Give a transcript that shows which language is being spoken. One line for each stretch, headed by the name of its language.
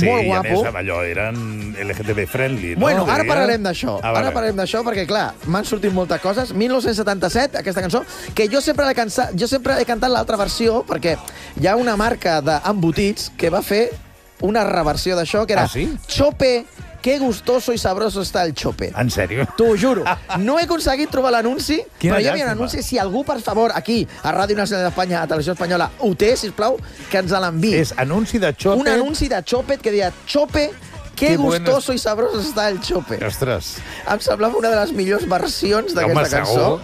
Catalan: Sí, i a més, allò, eren LGTB-friendly, no? Bueno, ara parlarem d'això. Ah, ara parlarem d'això, perquè, clar, m'han sortit moltes coses. 1977, aquesta cançó, que jo sempre l'he cantat, jo sempre he cantat l'altra versió, perquè hi ha una marca d'embotits que va fer una reversió d'això, que era... Ah, sí?
Spanish: Chope, qué gustoso y sabroso está el chope.
Catalan: En sèrio? T'ho juro. No he aconseguit trobar l'anunci, però hi havia un anunci. Si algú, per favor, aquí, a Ràdio Nacional d'Espanya, a Televisió Espanyola, ho té, sisplau, que ens l'enviï. És anunci de chope. Un anunci de chope que deia chope...
Spanish: Qué gustoso bueno. Y sabroso está el chope.
Catalan: Ostres. Em semblava una de les millors versions d'aquesta cançó.